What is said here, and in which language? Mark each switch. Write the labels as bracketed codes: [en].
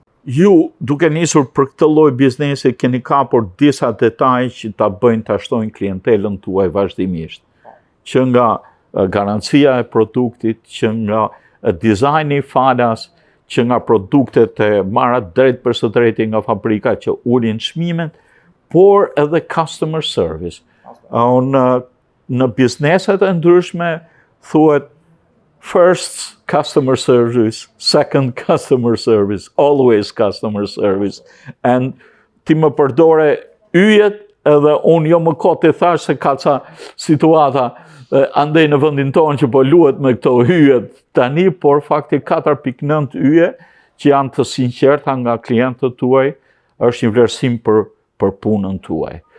[sq] Ju, duke nisur për këtë lloj biznesi, keni kapur disa detaj që ta bëjnë ta shtojnë klientelën tuaj vazhdimisht. Që nga garancia e produktit, që nga dizajni falas, që nga produktet e marra drejt për së drejti nga fabrika që ulin çmimet, por edhe customer service. Në bizneset e ndryshme thuhet [en] first customer service, second customer service, [sq] always customer service. And ti më përdore yjet edhe unë jo më kote thash se ka ca situata andej në vendin tonë që po luhet me këto hyjet tani, por fakti 4.9 yje që janë të sinqerta nga klientët tuaj, është një vlerësim për punën tuaj.